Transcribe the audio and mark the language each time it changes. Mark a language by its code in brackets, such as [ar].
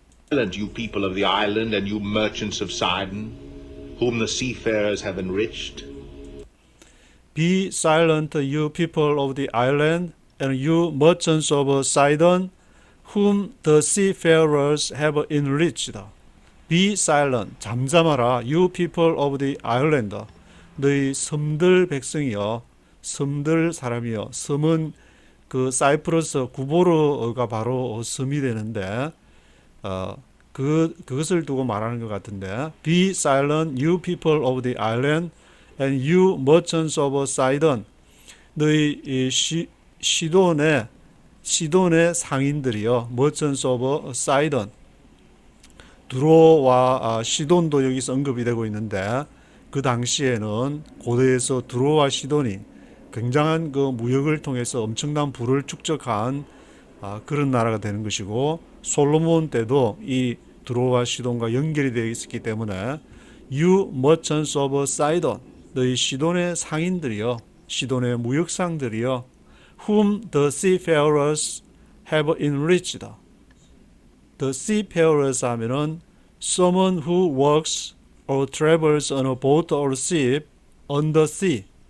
[en] you people of the island and you merchants of Sidon, whom the seafarers have enriched. Be silent, you people of the island, and you merchants of Sidon, whom the seafarers have enriched. Be silent, 잠잠하라, you people of the island. [ko] 너희 섬들 백성이여, 섬들 사람이여. 섬은 그 사이프러스 구보르가 바로 섬이 되는데 그것을 두고 말하는 것 같은데 [en] Be silent, you people of the island, and you merchants of Sidon. [ko] 너희 시돈의 상인들이여 [en] merchants of Sidon. [ko] 두로와 시돈도 여기서 언급이 되고 있는데 그 당시에는 고대에서 두로와 시돈이 굉장한 그 무역을 통해서 엄청난 부를 축적한 그런 나라가 되는 것이고 솔로몬 때도 이 두로와 시돈과 연결이 되어 있었기 때문에 [en] You merchants of Sidon, [ko] 너희 시돈의 상인들이여, 시돈의 무역상들이여, [en] whom the seafarers have enriched. The seafarers 하면은 someone who works or travels on a boat or ship on the sea.